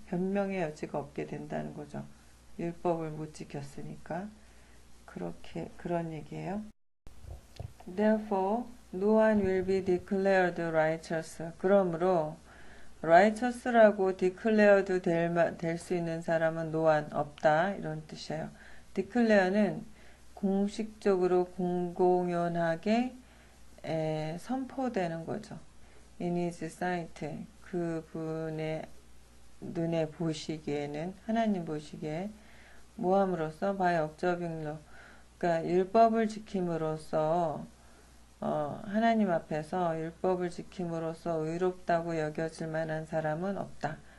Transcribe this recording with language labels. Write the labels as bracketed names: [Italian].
[Korean] 변명의 여지가 없게 된다는 거죠. 율법을 못 지켰으니까 그런 얘기예요. [English] Therefore, no one will be declared righteous. [Korean] 그러므로 righteous라고 declared 될 수 있는 사람은 no one 없다 이런 뜻이에요. declare는 공식적으로 공공연하게 선포되는 거죠. [English] In his sight, [Korean] 그분의 눈에 보시기에는 하나님 보시기에 모함으로써 [English] by observing law, [Korean] 그러니까 율법을 지킴으로써 하나님 앞에서 율법을 지킴으로써 의롭다고 여겨질 만한 사람은 없다.